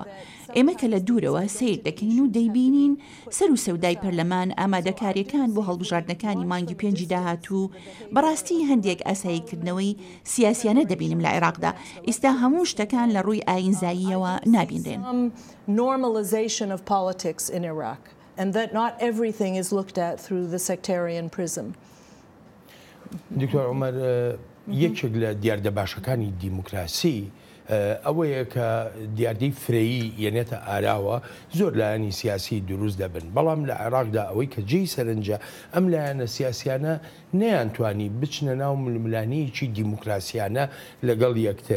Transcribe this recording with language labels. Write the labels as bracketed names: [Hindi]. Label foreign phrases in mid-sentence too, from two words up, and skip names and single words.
[Central Kurdish] ئێمە کە لە دوورەوە سیر دەکەین و دەیبینین سەر و سەودای پەرلەمان ئامادەکاریەکان بۆ هەڵبژاردنەکانی مانگی 5 داهاتوو بەڕاستی هەندێک ئاساییکردنەوەی سیاسیانە دەبینم لە عێراقدا. ئێستا هەموو شتەکان لە ڕووی ئاینزاییەوە نابینرێن. [English] Normalization of politics in Iraq and that not everything is looked at through the sectarian prism. [Central Kurdish] دکتۆر عومەر یەکێک لە دیاردەباشەکانی دیموکراسی ئەوەیە کە دیاردەی فرەیی یەنێتە ئاراوە زۆر لایەنی سیاسی دروست دەبن. بەڵام لە عێراقدا ئەوەی کە جێی سەرنجە ئەم لایەنە سیاسیانە نەیانتوانی بچنە ناو ململانەیەکی دیموکراسیانە لەگەڵ یەکتر.